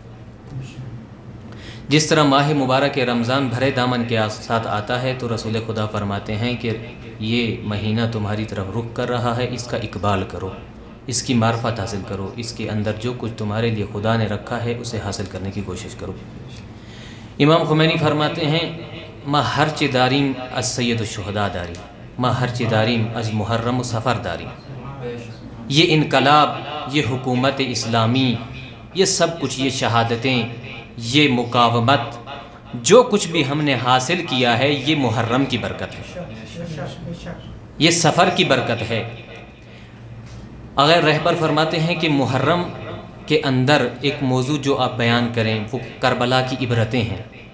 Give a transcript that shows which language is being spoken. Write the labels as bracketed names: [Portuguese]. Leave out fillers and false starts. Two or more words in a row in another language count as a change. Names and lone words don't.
[Urdu] جس طرح ماہ مبارک رمضان بھرے دامن کے ساتھ آتا ہے، تو رسول خدا فرماتے ہیں کہ یہ مہینہ تمہاری طرف رخ کر رہا ہے، اس کا اقبال کرو، اس کی معرفت حاصل کرو، اس کے اندر جو کچھ تمہارے لیے خدا نے رکھا ہے اسے حاصل کرنے کی کوشش کرو. امام خمینی فرماتے ہیں [Persian] ما ہرچ داریم از سید الشہداء داری، ما ہرچ داریم از محرم و سفر داری. [Urdu] یہ انقلاب، یہ حکومت اسلامی، یہ سب کچھ، یہ شہادتیں، یہ مقاومت، جو کچھ بھی ہم نے حاصل کیا ہے، یہ محرم کی برکت ہے، یہ سفر کی برکت ہے. اگر رہبر فرماتے ہیں کہ محرم کے اندر ایک موضوع جو آپ بیان کریں وہ کربلا کی عبرتیں ہیں.